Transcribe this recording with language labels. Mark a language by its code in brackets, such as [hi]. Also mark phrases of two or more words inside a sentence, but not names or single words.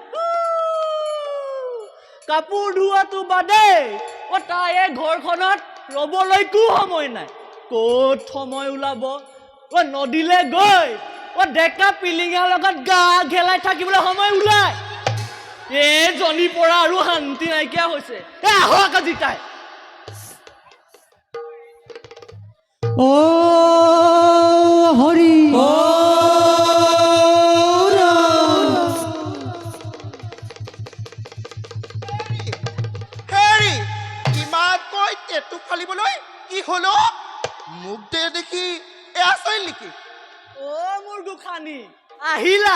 [as] কাপোৰ ধোৱাটো বাদেই অ তাই এই ঘৰখনত ৰ'বলৈকো সময় নাই ক'ত সময় ওলাব অ নদীলৈ গৈ অ ডেকা পিলিঙাৰ লগত গা ঘেলাই থাকিবলৈ সময় ওলাই এইজনীৰ পৰা আৰু শান্তি নাইকিয়া হৈছে আহক আজি তাই ও হরি ও হেৰি ইমানকৈ টেটু ফালিবলৈ কি হলো মোক দে দেখি এয়া চলিল নেকি অ মোৰ গোসানী আহিলা